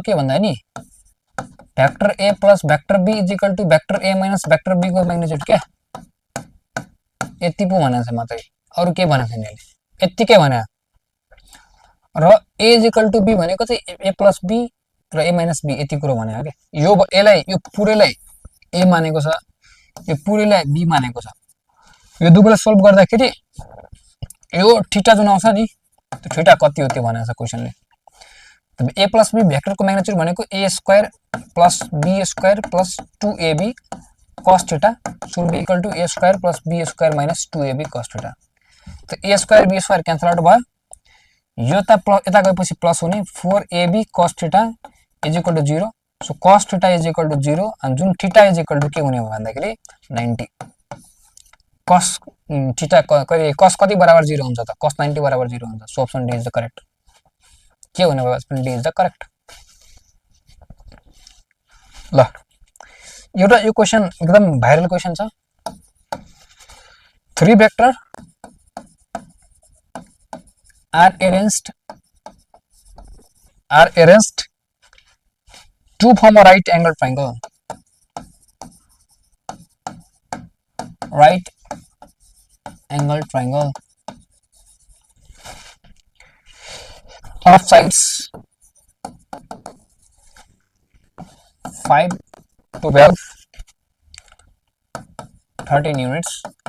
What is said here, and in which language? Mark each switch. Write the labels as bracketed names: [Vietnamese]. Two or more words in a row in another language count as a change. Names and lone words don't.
[Nepali] के भन्दा नि [English] vector a plus vector b is equal to vector a minus vector b [Nepali] को म्याग्निट्युड क्या, यति पो भनेको छ मात्रै, अरु के भनेको छैन यसले, यतिकै भने। र [English] a is equal to b [Nepali] भनेको चाहिँ [English] a plus b [Nepali] र [English] a minus b [Nepali] यति कुरो भनेको के। यो यसलाई यो पुरैलाई a मानेको छ, यो पुरैलाई b मानेको छ। यो दुवैलाई सोल्भ गर्दाखेरि यो थीटा जुन आउँछ नि त्यो थीटा कति हो त्यो भनेको छ क्वेशनले। [English] तब a plus b [Nepali] भेक्टरको म्याग्निट्युड भनेको [English] a square plus b square plus 2ab cos theta should be equal to a square plus b square minus 2ab cos theta. [Nepali] त a स्क्वायर b स्क्वायर [English] cancel out [Nepali] भयो, यो त यता गएपछि प्लस हुने [English] 4ab cos theta is equal to 0. so cos theta is equal to 0 [Nepali] अनि जुन [English] theta is equal to [Nepali] के हुने हो भन्दाखेरि 90। cos थीटा cos कति बराबर 0 हुन्छ त, cos 90 बराबर 0 हुन्छ। [English] so option D is the correct. [Nepali] के हुने भयो, [English] option D is the correct. [Nepali] ल एउटा यो क्वेशन एकदम [English] viral question [Nepali] छ। [English] three vector are arranged to form a right angle triangle. Right angle triangle of sides 5, 12, 13 units.